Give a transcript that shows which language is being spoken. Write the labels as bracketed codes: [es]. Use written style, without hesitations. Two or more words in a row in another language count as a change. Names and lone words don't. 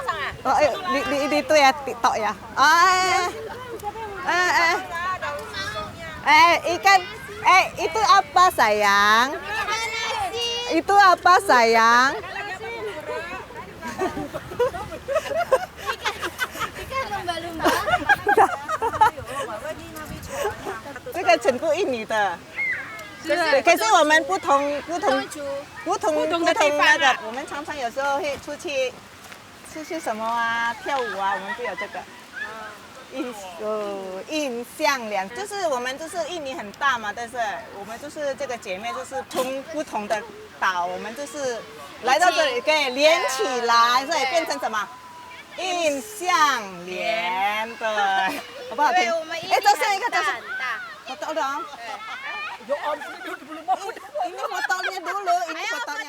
[id] Oh, dito ya, TikTok ya. Ikan. Itu apa sayang? Itu apa sayang? Ikan lumba-lumba. [zh] 这个全部印尼的。可是我们不同那个，我们常常有时候会出去什么啊，跳舞啊，我们就有这个。印象两，就是我们就是印尼很大嘛，但是我们就是这个姐妹就是从不同的岛，我们就是来到这里可以连起来，所以变成什么？印象连，对，好不好听？这是一个，这是很大。 [id] foto dong. Ini fotonya dulu, ini fotonya.